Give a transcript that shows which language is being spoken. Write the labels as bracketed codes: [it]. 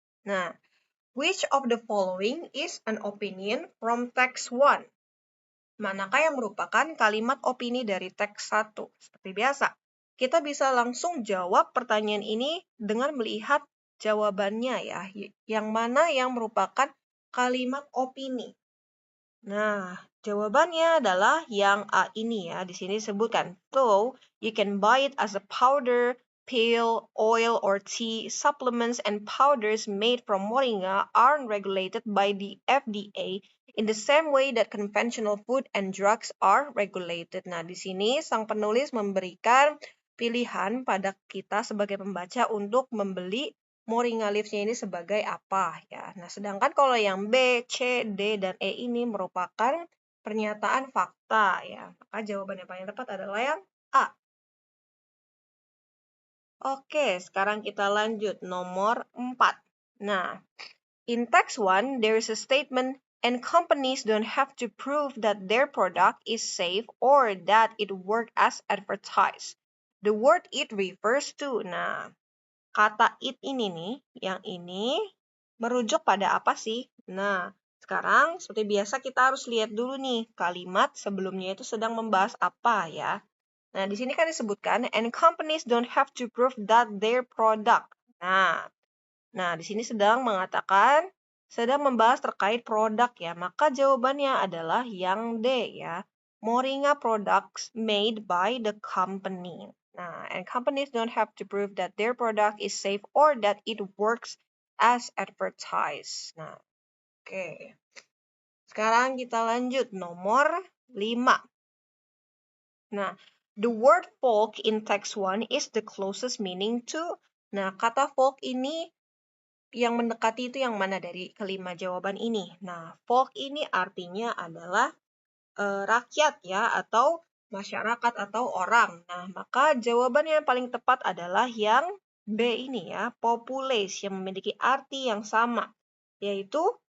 [en] Nah, which of the following is an opinion from text 1? [id] Manakah yang merupakan kalimat opini dari teks 1? Seperti biasa, kita bisa langsung jawab pertanyaan ini dengan melihat jawabannya ya. Yang mana yang merupakan kalimat opini? Nah, jawabannya adalah yang A ini ya. Di sini disebutkan, [en] though you can buy it as a powder, pill, oil, or tea, supplements and powders made from moringa aren't regulated by the FDA in the same way that conventional food and drugs are regulated. [id] Nah, di sini sang penulis memberikan pilihan pada kita sebagai pembaca untuk membeli moringa leaves-nya ini sebagai apa ya. Nah, sedangkan kalau yang B, C, D, dan E ini merupakan pernyataan fakta ya. Maka jawaban yang paling tepat adalah yang A. Oke, sekarang kita lanjut nomor 4. [en] Nah, in text 1, there is a statement, and companies don't have to prove that their product is safe or that it works as advertised. The word it refers to. [id] Nah, kata it ini nih, yang ini merujuk pada apa sih? Nah, sekarang seperti biasa kita harus lihat dulu nih kalimat sebelumnya itu sedang membahas apa ya. Nah, di sini kan disebutkan, [en] and companies don't have to prove that their product. [id] Nah, di sini sedang membahas terkait produk ya. Maka jawabannya adalah yang D ya. [en] Moringa products made by the company. Nah, and companies don't have to prove that their product is safe or that it works as advertised. [id] Nah, oke. Sekarang kita lanjut nomor 5. [en] Nah, the word folk in text 1 is the closest meaning to. [id] Nah, kata folk ini yang mendekati itu yang mana dari kelima jawaban ini? Nah, folk ini artinya adalah rakyat ya, atau masyarakat atau orang. Nah, maka jawaban yang paling tepat adalah yang B ini ya, populace, yang memiliki arti yang sama, yaitu